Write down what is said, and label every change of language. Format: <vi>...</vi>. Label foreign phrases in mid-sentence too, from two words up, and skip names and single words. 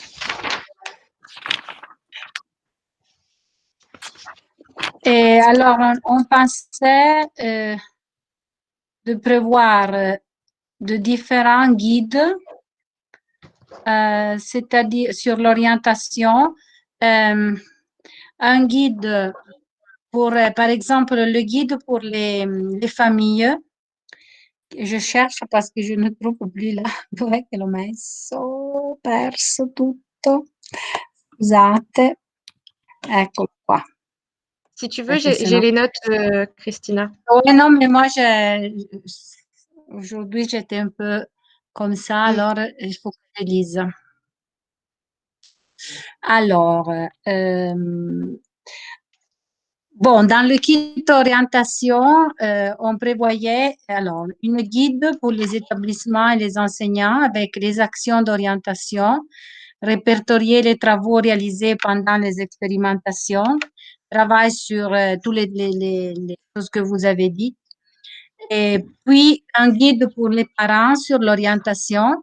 <fr>Et alors, on pensait de prévoir de différents guides, c'est-à-dire sur l'orientation. Un guide pour, par exemple, le guide pour les familles. Je cherche parce che je ne trouve plus là</fr> <it>dov'è che l'ho messo? Ho perso tutto. Scusate. Eccolo qua.</it> <fr>Si tu veux,</fr> <it>Perché</it> <fr>j'ai</fr> <it>sennò...</it> <fr>les notes, Christina. Ouais, non, mais moi, aujourd'hui, j'étais un peu comme ça, alors il faut que je lise. Alors, bon, dans le kit orientation, on prévoyait alors une guide pour les établissements et les enseignants avec les actions d'orientation, répertorier les travaux réalisés pendant les expérimentations, travail sur toutes les choses que vous avez dites, et puis un guide pour les parents sur l'orientation.</fr>